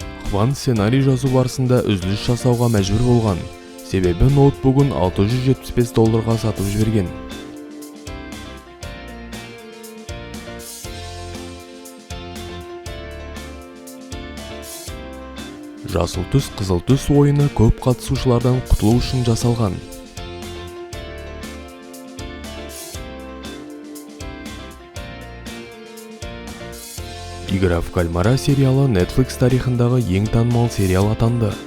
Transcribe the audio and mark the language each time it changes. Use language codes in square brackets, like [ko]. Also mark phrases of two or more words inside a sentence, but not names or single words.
[kk] Хван сценарий жазу барысында үзіліс жасауға мәжбүр болған, себебі ноутбугын $675 сатып жіберген. Жасыл түс, қызыл түс ойыны көп қатысушылардан құтылу үшін жасалған. Игра в кальмара сериалы Netflix тарихындағы ең танымал сериал атанды.